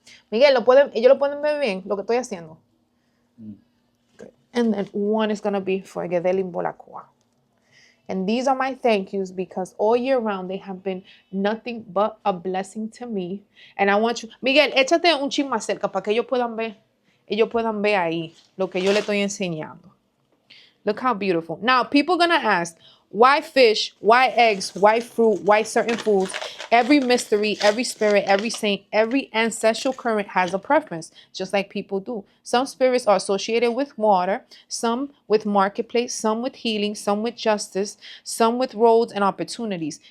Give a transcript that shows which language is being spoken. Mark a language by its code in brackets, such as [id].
[es] Miguel, ellos lo pueden ver bien, lo que estoy haciendo. [en] Good. And then one is going to be for Guede, Limbo. And these are my thank yous because all year round they have been nothing but a blessing to me. And I want you, [es] Miguel, échate un chin más cerca para que ellos puedan ver ahí lo que yo le estoy enseñando. [en] Look how beautiful. Now, people are going to ask, why fish, why eggs, why fruit, why certain foods? Every mystery, every spirit, every saint, every ancestral current has a preference, just like people do. Some spirits are associated with water, some with marketplace, some with healing, some with justice, some with roads and opportunities.